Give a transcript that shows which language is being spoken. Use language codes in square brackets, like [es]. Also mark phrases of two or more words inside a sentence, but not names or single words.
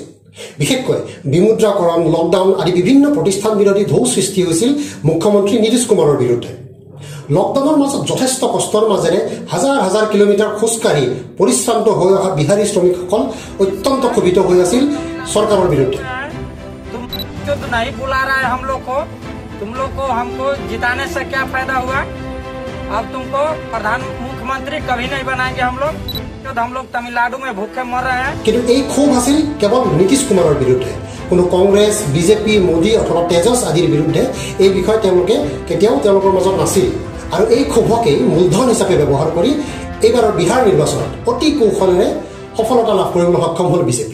[as] বিশেষকৈ বিমুদ্ৰাকৰণ, লকডাউন আদি বিভিন্ন প্ৰতিষ্ঠান বিৰোধী ঢৌ সৃষ্টি হৈছিল মুখ্যমন্ত্ৰী নীতিশ কুমাৰৰ বিৰুদ্ধে। লকডাউনৰ মাজত যথেষ্ট কষ্টৰ মাজেৰে হাজাৰ হাজাৰ কিলোমিটাৰ খোজকাঢ়ি পৰিশ্ৰান্ত হৈ অহা বিহাৰী শ্ৰমিকসকল অত্যন্ত ক্ষোভিত হৈ আছিল চৰকাৰৰ বিৰুদ্ধে। [hi] नहीं बुला रहा है हम लोग को, तुम लोग को हमको जिताने से क्या फायदा हुआ? अब तुमको प्रधान मुख्यमंत्री कभी नहीं बनाएंगे हम लोग तमिलनाडु में भूखे मर रहे हैं। [as] কিন্তু এই ক্ষোভ আছিল কেৱল নীতিশ কুমাৰৰ বিৰুদ্ধে। কোনো কংগ্ৰেছ, বিজেপি, মোদী অথবা তেজছ আদিৰ বিৰুদ্ধে এই বিষয় তেওঁলোকে কেতিয়াও তেওঁলোকৰ মাজত নাছিল। আৰু এই ক্ষোভকেই মূলধন হিচাপে ব্যৱহাৰ কৰি এইবাৰৰ বিহাৰ নিৰ্বাচনত অতি কৌশলেৰে সফলতা লাভ কৰিবলৈ সক্ষম হ'ল বিজেপি।